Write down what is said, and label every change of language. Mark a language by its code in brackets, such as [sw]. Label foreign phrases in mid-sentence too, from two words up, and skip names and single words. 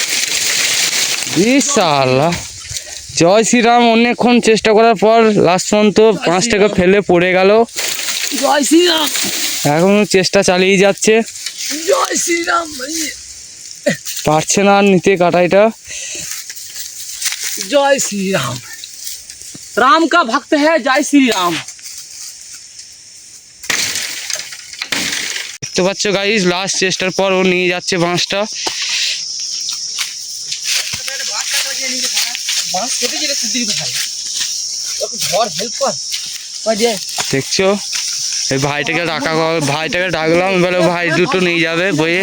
[bn] ইনশাআল্লাহ জয় শ্রীরাম। অনেকক্ষণ চেষ্টা করার পর লাস্ট পর্যন্ত বাঁশটাকে ফেলে পড়ে গেল। জয় শ্রীরাম, এখন চেষ্টা চালিয়ে যাচ্ছে, জয় শ্রীরাম। পারছে না আর নিতে কাটাইটা। [hi] जय श्री राम, राम का भक्त है, जय श्री राम। [bn] দেখতে পাচ্ছ গাইস, লাস্ট চেষ্টার পর ও নিয়ে যাচ্ছে বাঁশটা। দেখছো এই ভাইটাকে ডাকলাম, বলে ভাই দুটো নিয়ে যাবে বইয়ে।